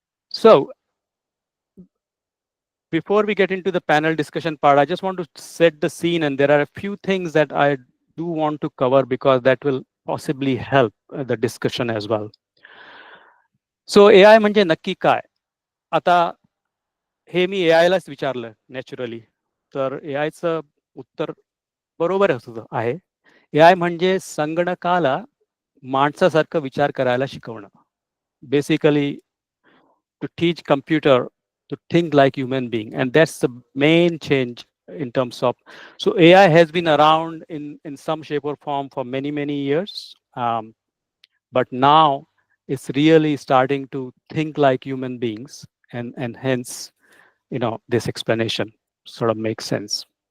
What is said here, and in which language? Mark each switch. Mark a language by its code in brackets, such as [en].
[en] So before we get into the panel discussion part, I just want to set the scene, and there are a few things that I do want to cover because that will possibly help the discussion as well. [mr] So AI म्हणजे नक्की काय? आता हे मी AI लाच विचारलं naturally, तर AIचं उत्तर बरोबर आहे. AI म्हणजे संगणकाला माणसासारखं विचार करायला शिकवणं. [en] Basically, to teach computer to think like human being, and that's the main change in terms of. So AI has been around in some shape or form for many years. but now it's really starting to think like human beings, and hence, this explanation sort of makes sense.